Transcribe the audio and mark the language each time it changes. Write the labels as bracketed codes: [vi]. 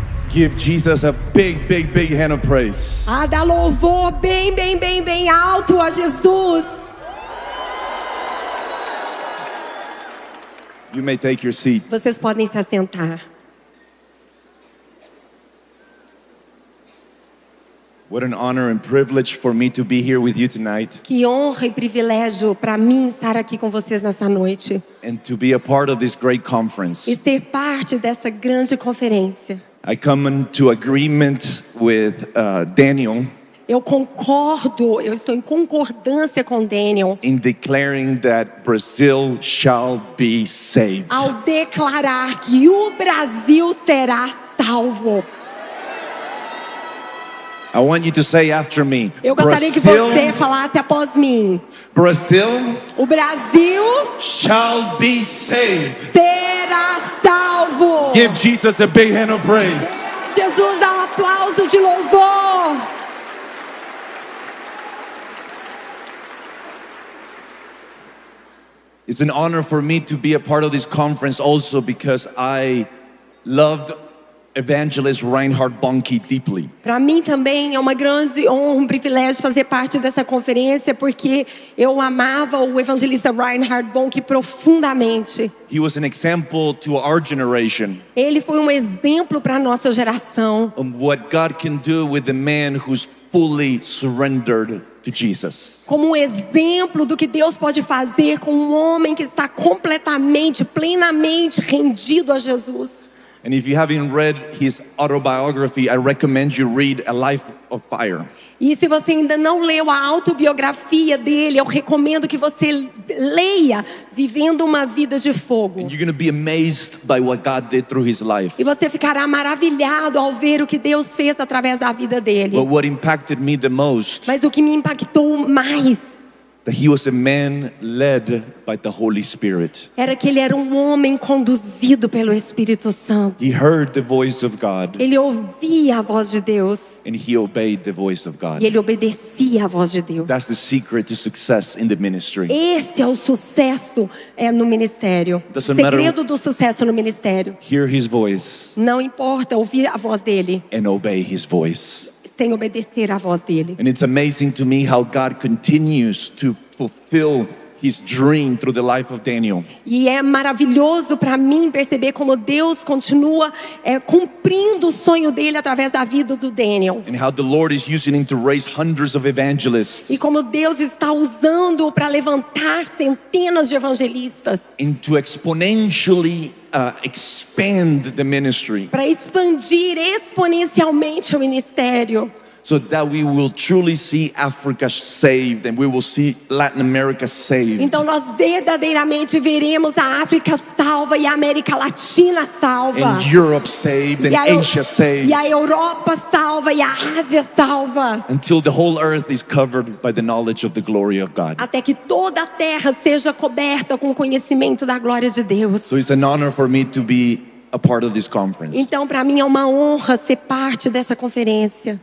[en] Give Jesus a big, big, big hand of praise. [pt] Dá louvor bem, bem, bem, bem alto a Jesus. [en] You may take your seat. [pt] Vocês podem se assentar. [en] What an honor and privilege for me to be here with you tonight [pt] Que honra e privilégio para mim estar aqui com vocês nessa noite [en] and to be a part of this great conference. [pt] e ser parte dessa grande conferência. [en] I come into agreement with Daniel [pt] Eu estou em concordância com Daniel [en] in declaring that Brazil shall be saved. [pt] ao declarar que o Brasil será salvo. [en] I want you to say after me, [pt] Eu gostaria que você falasse após mim. [en] Brazil [pt] O Brasil [en] shall be saved. [pt] será salvo. [en] Give Jesus a big hand of praise. [pt] Jesus, dá um aplauso de louvor. [en] It's an honor for me to be a part of this conference also because I loved evangelist Reinhard Bonnke deeply. [pt] Para mim também é uma grande honra, um privilégio fazer parte dessa conferência, porque eu amava o evangelista Reinhard Bonnke profundamente. [en] He was an example to our generation [pt] Ele foi um exemplo para a nossa geração. [en] of what God can do with a man who's fully surrendered to Jesus. [pt] Como um exemplo do que Deus pode fazer com um homem que está completamente, plenamente rendido a Jesus. [en] And if you haven't read his autobiography, I recommend you read A Life of Fire. [pt] E se você ainda não leu a autobiografia dele, eu recomendo que você leia Vivendo uma Vida de Fogo. [en] And you're going to be amazed by what God did through his life. [pt] E você ficará maravilhado ao ver o que Deus fez através da vida dele. [en] But what impacted me the most, [pt] Mas o que me impactou mais [en] that he was a man led by the Holy Spirit. [pt] era que ele era um homem conduzido pelo Espírito Santo. [en] He heard the voice of God [pt] Ele ouvia a voz de Deus [en] and he obeyed the voice of God. [pt] e ele obedecia à voz de Deus. [en] That's the secret to success in the ministry. [pt] Esse é o sucesso no ministério. O [en] Doesn't matter- [pt] segredo do sucesso no ministério. [en] Hear his voice [pt] Não importa ouvir a voz dele, [en] and obey his voice. [pt] sem obedecer à voz dele. [en] And it's amazing to me how God continues to fulfill his dream through the life of Daniel. [pt] E é maravilhoso para mim perceber como Deus continua cumprindo o sonho dele através da vida do Daniel. [en] And how the Lord is using him to raise hundreds of evangelists [pt] E como Deus está usando para levantar centenas de evangelistas, [en] and to exponentially expand the ministry [pt] para expandir exponencialmente o ministério, [en] so that we will truly see Africa saved and we will see Latin America saved. [pt] então nós verdadeiramente veremos a África salva e a América Latina salva. [en] And Europe saved and Asia saved [pt] E a Europa salva e a Ásia salva. [en] until the whole earth is covered by the knowledge of the glory of God. [pt] Até que toda a terra seja coberta com o conhecimento da glória de Deus. [en] So it's an honor for me to be a part of this conference. [pt] Então, para mim é uma honra ser parte dessa conferência.